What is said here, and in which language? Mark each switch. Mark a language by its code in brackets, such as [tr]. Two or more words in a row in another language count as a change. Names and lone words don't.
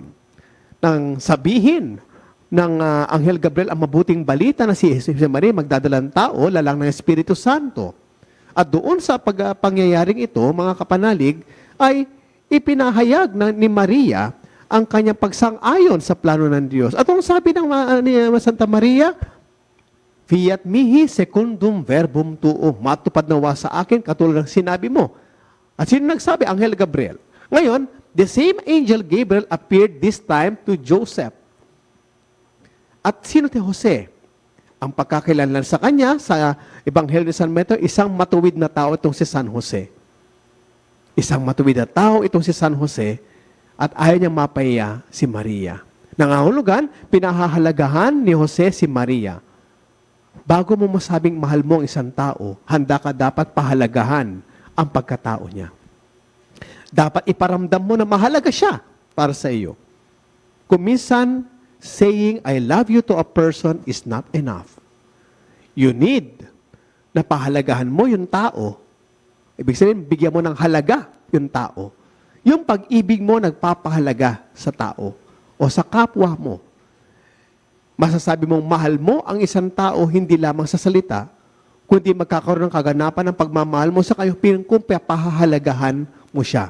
[tl] Nang sabihin ng Anghel Gabriel ang mabuting balita na si Maria magdadalang tao, lalang ng Espiritu Santo. At doon sa pangyayaring ito, mga kapanalig, ay ipinahayag ni Maria ang kanyang pagsang-ayon sa plano ng Diyos. At ang sabi ng ni Santa Maria, [la] Fiat mihi secundum verbum tuo. [tl] Matupad nawa sa akin katulad ng sinabi mo. At sino nagsabi? Anghel Gabriel. Ngayon, [en] the same angel Gabriel appeared this time to Joseph. [tl] At sino si Jose? Ang pagkakailanlan sa kanya, sa Ebanghelyo ni San Mateo, isang matuwid na tao itong si San Jose. Isang matuwid na tao itong si San Jose at ayaw niyang mapahiya si Maria. Nangangahulugan, pinahahalagahan ni Jose si Maria. Bago mo masabing mahal mo ang isang tao, handa ka dapat pahalagahan ang pagkatao niya. Dapat iparamdam mo na mahalaga siya para sa iyo. Kung minsan, [en] saying I love you to a person is not enough. You need [tl] na pahalagahan mo yung tao. Ibig sabihin, bigyan mo ng halaga yung tao. Yung pag-ibig mo nagpapahalaga sa tao o sa kapwa mo. Masasabi mong mahal mo ang isang tao hindi lamang sa salita, kundi magkakaroon ng kaganapan ng pagmamahal mo sa kayo kung pahahalagahan mo siya.